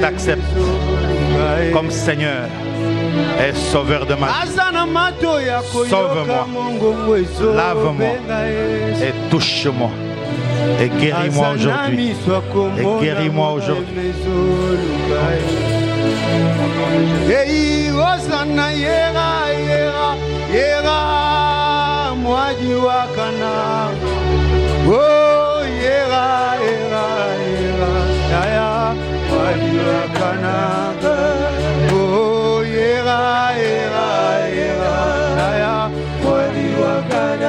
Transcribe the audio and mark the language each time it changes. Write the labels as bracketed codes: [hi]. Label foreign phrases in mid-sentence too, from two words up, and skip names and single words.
[fr] Et je t'accepte comme Seigneur et sauveur de ma vie. Sauve-moi, lave-moi et touche-moi et guéris-moi aujourd'hui. Et guéris-moi aujourd'hui. Hey, Hosanna, [lua] yera, yera, yera, Mwadi wakana. Oh, yera, yera, yera, yaya, Mwadi wakana. Oh, yera, yera, yera, yaya, Mwadi wakana.